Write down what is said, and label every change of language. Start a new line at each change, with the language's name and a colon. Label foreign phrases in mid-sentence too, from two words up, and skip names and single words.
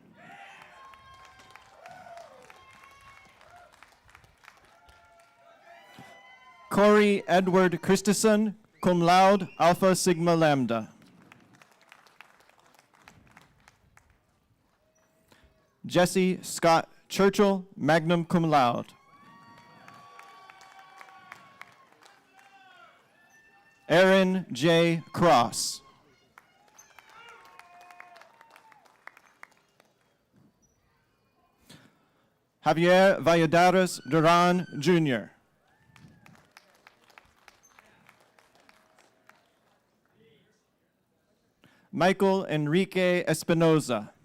English: Corey Edward Christensen,
Latin: cum laude,
English: Alpha Sigma Lambda. Jesse Scott Churchill,
Latin: magna cum laude.
English: Aaron J. Cross. Javier Valladares Duran, Jr. Michael Enrique Espinoza.